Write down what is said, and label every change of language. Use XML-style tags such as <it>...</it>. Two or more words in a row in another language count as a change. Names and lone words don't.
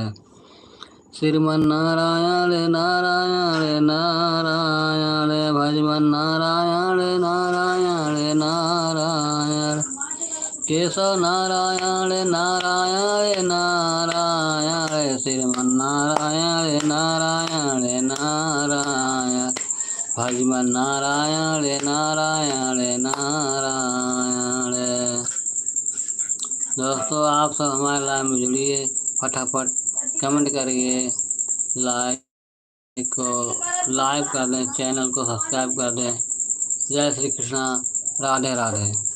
<hi>श्रीमन नारायण नारायण नारायण भजमन नारायण नारायण नारायण केशव नारायण नारायण नारायण। श्रीमन नारायण नारायण नारायण भजमन नारायण नारायण नारायण। दोस्तों आप सब हमारे लाइव में जुड़िए, फटाफट कमेंट करिए, लाइक कर दें, चैनल को सब्सक्राइब कर दें। जय श्री कृष्णा, राधे राधे।</hi>